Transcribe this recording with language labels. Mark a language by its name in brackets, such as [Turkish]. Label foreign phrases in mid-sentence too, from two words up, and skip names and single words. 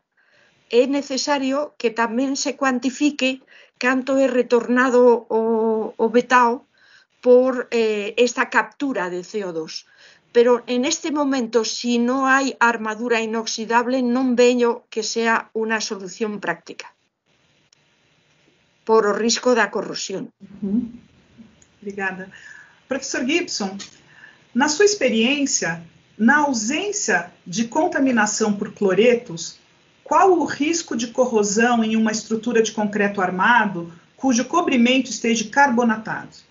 [Galician] É necesario que tamén se cuantifique canto é retornado o betao por esta captura de CO2. Pero en este momento, si non hai armadura inoxidable, non veño que sea unha solución práctica por o risco da corrosión. [Portuguese] Obrigada. Professor Gibson, na sua experiência, na ausência de contaminação por cloretos, qual o risco de corrosão em uma estrutura de concreto armado cujo cobrimento esteja carbonatado?